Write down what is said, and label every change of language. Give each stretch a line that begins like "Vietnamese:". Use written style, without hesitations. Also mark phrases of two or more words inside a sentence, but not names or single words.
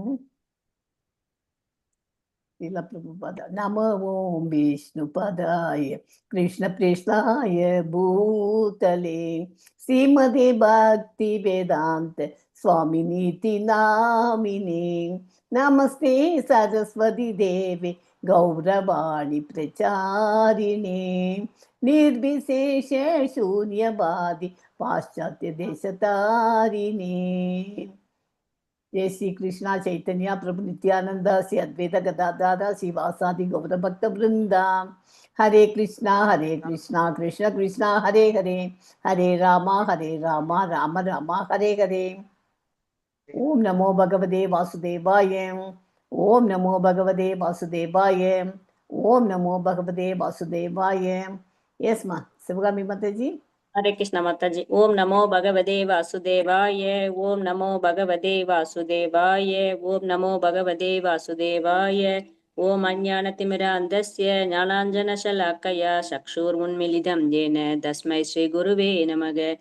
Sanskrit: नमो ओम् विष्णुपदाय कृष्ण प्रेष्ठाय भूतले श्रीमते भक्ति वेदान्त स्वामी नीति नामिने नमस्ते सरस्वति देवी गौरवाणी प्रचारिणे निर्विशेष शून्यवादी पाश्चात्य देशतारिणे. जय श्री कृष्णा चैतन्य प्रभु नित्यानंद श्री अद्वैत गदाधर श्रीवासादि गौर भक्त वृंदा। हरे कृष्णा कृष्ण कृष्ण हरे हरे, हरे राम राम राम हरे हरे। ओम नमो भगवते वासुदेवाय, ओम नमो भगवते वासुदेवाय, ओम नमो भगवते वासुदेवाय।
Hindi: यस मा शिवगामी माता जी। हरे कृष्ण माताजी।
Sanskrit: ओम नमो भगवते वासुदेवाय, ओम नमो भगवते वासुदेवाय, ओम नमो भगवते वासुदेवाय। ओम अज्ञानतिमिरान्धस्य ज्ञानाञ्जनशलाकया चक्षुरुन्मीलितं येन तस्मै श्रीगुरुवे नमः।